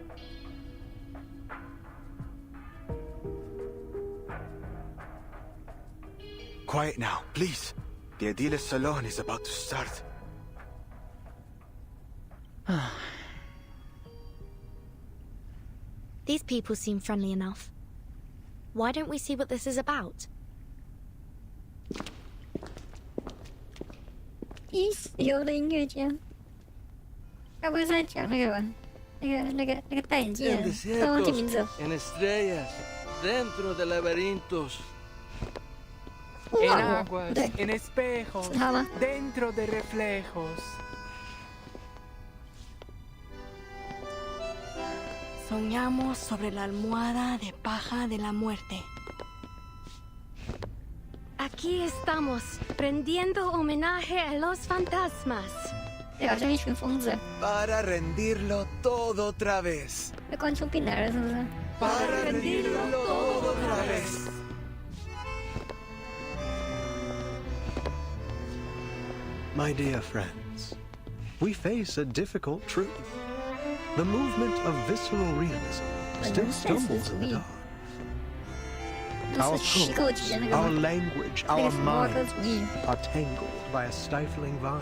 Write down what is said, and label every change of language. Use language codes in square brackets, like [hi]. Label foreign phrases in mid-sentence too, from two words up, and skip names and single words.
[en] Quiet now, please. The Adiles Salon is about to start. These people seem friendly enough. Why don't we see what this is about? [zh] 已死有的音乐家，该不会是在讲那个吧？那个戴眼镜的，都忘记名字了。 [es] En estrellas, dentro de laberintos. En aguas, en espejos, dentro de reflejos. Soñamos sobre la almohada de paja de la muerte. Aquí estamos, rendiendo homenaje a los fantasmas. Para rendirlo todo otra vez. Para rendirlo todo otra vez. [en] My dear friends, we face a difficult truth. The movement of visceral realism still stumbles in the dark. Our thoughts, our language, our minds are tangled by a stifling vine.